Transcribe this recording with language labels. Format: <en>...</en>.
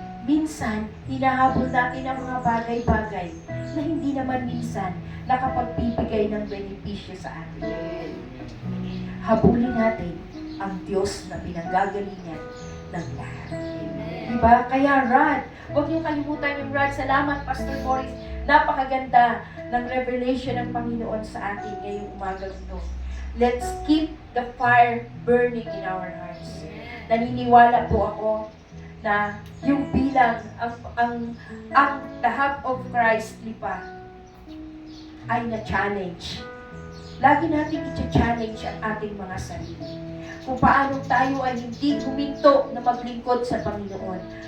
<tl>Minsan, hinahabol natin ang mga bagay-bagay na hindi naman minsan nakapagbibigay ng benepisyo sa atin. Habulin natin ang Diyos na pinanggagalingan ng lahat. Diba? Kaya Rod, huwag niyong kalimutan yung Rod. Salamat, Pastor Boris. Napakaganda ng revelation ng Panginoon sa atin ngayong umagang ito.</tl> <en>Let's keep the fire burning in our hearts.</en> <tl>Naniniwala po ako na yung bilang ang the heart of Christ lipa ay na-challenge. Lagi natin i-challenge ang ating mga sarili. Kung paano tayo ay hindi huminto na maglingkod sa Panginoon.</tl>